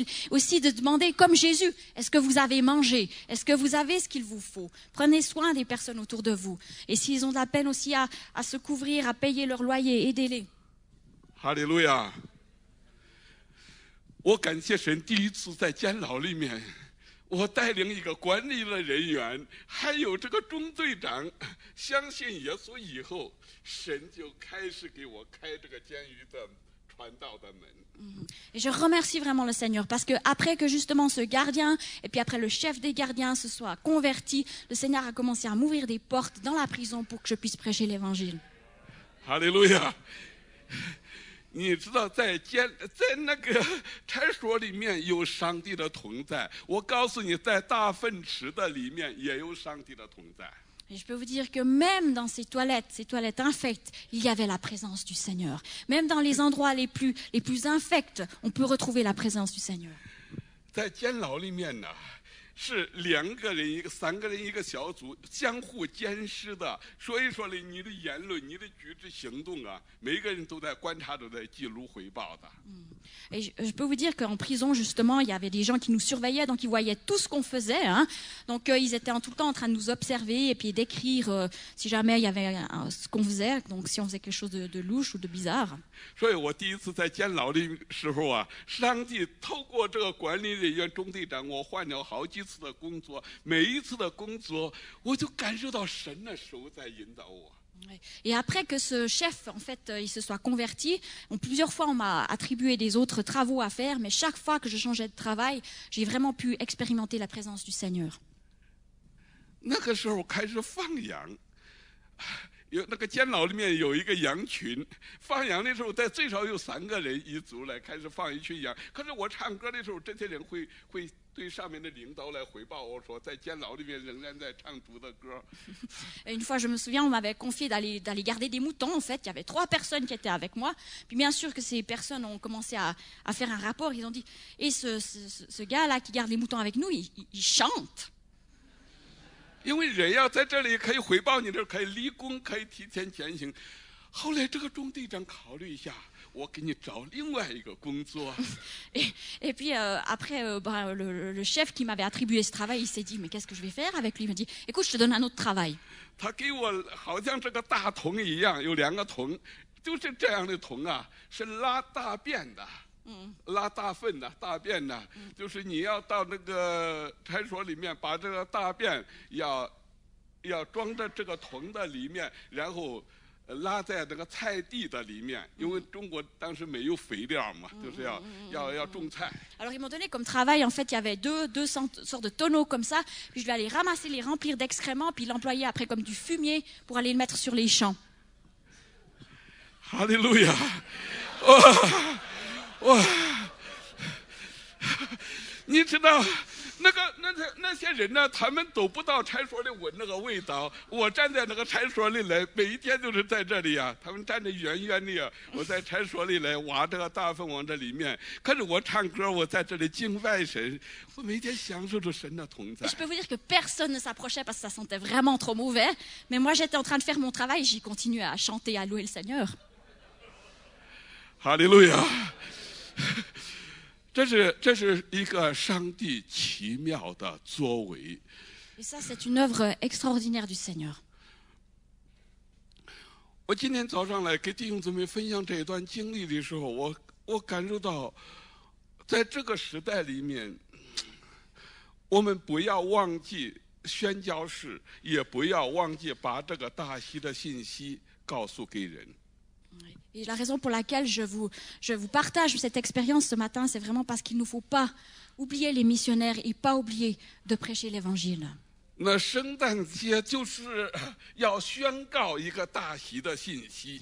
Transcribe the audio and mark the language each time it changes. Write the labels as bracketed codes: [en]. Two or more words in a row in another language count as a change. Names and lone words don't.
[fr] Aussi de demander, comme Jésus, est-ce que vous avez mangé? Est-ce que vous avez ce qu'il vous faut? Prenez soin des personnes autour de vous. Et s'ils ont de la peine aussi à se couvrir, à payer leur loyer, aidez-les. [zh] 哈利路亚！我感谢神，第一次在监牢里面，我带领一个管理的人员，还有这个中队长，相信耶稣以后，神就开始给我开这个监狱的传道的门。 [fr] Et je remercie vraiment le Seigneur parce que après que justement ce gardien et puis après le chef des gardiens se soit converti, le Seigneur a commencé à m'ouvrir des portes dans la prison pour que je puisse prêcher l'évangile. [zh] 哈利路亚！你知道在那个厕所里面有上帝的同在，我告诉你，在大粪池的里面也有上帝的同在。 [fr] Et je peux vous dire que même dans ces toilettes infectes, il y avait la présence du Seigneur. Même dans les endroits les plus infects, on peut retrouver la présence du Seigneur. [zh] 在监牢里面呢， 是2个人3个人一个小组，相互监视的。所以说呢，你的言论、你的举止、行动啊，每个人都在观察着，在记录汇报的。 [fr] Et je peux vous dire qu'en prison, justement, il y avait des gens qui nous surveillaient, donc ils voyaient tout ce qu'on faisait. Hein. Donc ils étaient tout le temps en train de nous observer et puis d'écrire si jamais il y avait ce qu'on faisait, donc si on faisait quelque chose de louche ou de bizarre. [zh] 所以我第一次在监牢的时候啊，上帝透过这个管理人员中队长，我换了好几次的工作，每一次的工作，我就感受到神的手在引导我。 [fr] Et après que ce chef, en fait, il se soit converti, plusieurs fois on m'a attribué des autres travaux à faire, mais chaque fois que je changeais de travail, j'ai vraiment pu expérimenter la présence du Seigneur. [zh] 那个时候开始放羊，有那个监牢里面有一个羊群，放羊的时候，最少有3个人一组来开始放一群羊。可是我唱歌的时候，这些人会对上面的领导来汇报我说，在监牢里面仍然在唱主的歌。 [fr] Une fois, je me souviens, on m'avait confié d'aller garder des moutons. En fait, il y avait 3 personnes qui étaient avec moi. Puis bien sûr que ces personnes ont commencé à faire un rapport. Ils ont dit, et ce gars-là qui garde les moutons avec nous, il chante. [zh] 因为人要在这里可以汇报你这可以立功，可以提前前行。后来这个中队长考虑一下，我给你找另外一个工作。 [fr] Et puis après, le chef qui m'avait attribué ce travail, il s'est dit, mais qu'est-ce que je vais faire avec lui? Il me dit, écoute, je te donne un autre travail. [zh] 他给我好像这个大桶一样，有2个桶，就是这样的桶啊，是拉大便的。拉大粪的、大便的，就是你要到那个派出所里面，把这个大便要装在这个桶的里面，然后拉在那个菜地的里面，因为中国当时没有肥料嘛，就是要种菜。 [fr] Alors ils m'ont donné comme travail, en fait, il y avait deux sortes de tonneaux comme ça, puis je vais aller ramasser, les remplir d'excréments, puis l'employer après comme du fumier pour aller le mettre sur les champs. [zh] 哈利路亚！哇！你知道，那些人呢，他们都不到差所里闻那个味道。我站在那个差所里来，每一天都是在这里啊。他们站得远远的啊，我在差所里来挖这个大粪往这里面。可是我唱歌，我在这里敬拜神，我每天享受着神的同在。 [fr] Je peux vous dire que personne ne s'approchait parce que ça sentait vraiment trop mauvais. Mais moi, j'étais en train de faire mon travail, j'y continuais à chanter, à louer le Seigneur. [zh] 哈利路亚！这是一个上帝奇妙的作为。 [fr] Et ça, c'est une œuvre extraordinaire du Seigneur. [zh] 我今天早上来给弟兄姊妹分享这一段经历的时候，我感受到，在这个时代里面，我们不要忘记宣教士，也不要忘记把这个大喜的信息告诉给人。 [fr] Et la raison pour laquelle je vous partage cette expérience ce matin, c'est vraiment parce qu'il ne faut pas oublier les missionnaires et pas oublier de prêcher l'évangile. [zh] 那圣诞节就是要宣告一个大喜的信息。